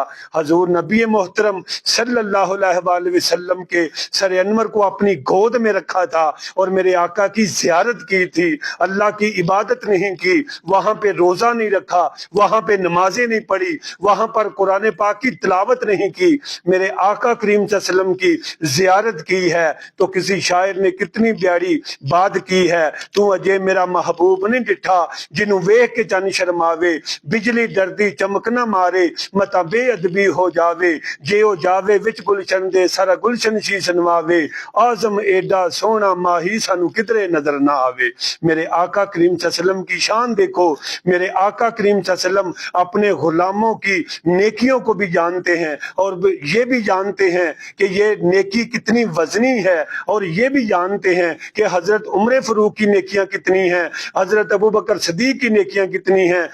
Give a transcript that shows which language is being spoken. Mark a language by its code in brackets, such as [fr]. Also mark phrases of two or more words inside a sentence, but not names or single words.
[ur] حضور نبی محترم [ar] صلی اللہ علیہ وآلہ وسلم [ur] کے سر انور کو اپنی گود میں رکھا تھا اور میرے آقا کی زیارت کی تھی، اللہ کی عبادت نہیں کی، وہاں پہ روزہ نہیں رکھا، وہاں پہ نمازیں نہیں پڑھی، وہاں پر قرآن پاک کی تلاوت نہیں کی، میرے آقا کریم [ar] صلی اللہ علیہ وسلم [ur] کی زیارت کی ہے۔ تو کسی شاعر نے کتنی پیاری بات کی ہے، [pa] تو اجے میرا محبوب نہیں ڈٹھا جنوں ویکھ کے چن شرماوے، بجلی ڈردی چمک نہ مارے متا بے ادبی ہو جاوے، جے او جاوے وچ گلشن دے سارا گلشن شیش نواوے، اعظم ایڈا سونا ماہی سانو کدرے نظر نہ آوے۔ [ur] میرے آقا کریم [ar] صلی اللہ علیہ وسلم [ur] کی شان دیکھو، میرے آقا کریم [ar] صلی اللہ علیہ وسلم [ur] اپنے غلاموں کی نیکیوں کو بھی جانتے ہیں اور یہ بھی جانتے ہیں کہ یہ نیکی کتنی وزنی ہے، اور یہ بھی جانتے ہیں کہ حضرت عمر فاروق کی نیکیاں کتنی ہیں، حضرت ابوبکر صدیق کی نیکیاں کتنی ہیں۔